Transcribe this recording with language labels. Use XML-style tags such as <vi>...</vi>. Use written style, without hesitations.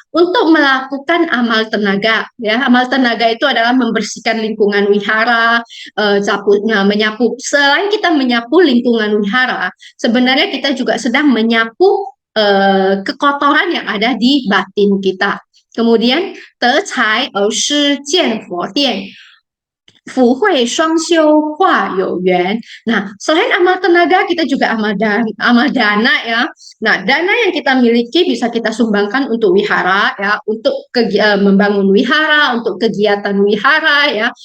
<id>Untuk melakukan amal tenaga. Ya, amal tenaga itu adalah membersihkan lingkungan wihara, menyapu. Selain kita menyapu lingkungan wihara, sebenarnya kita juga sedang menyapu kekotoran yang ada di batin kita.</id> <zh>Kemudian, 德才而失见佛殿，福慧双修化有缘.</zh> <id>Nah, selain amal tenaga, kita juga amal dana ya. Nah, dana yang kita miliki bisa kita sumbangkan untuk wihara ya, untuk membangun wihara, untuk kegiatan wihara ya.</id>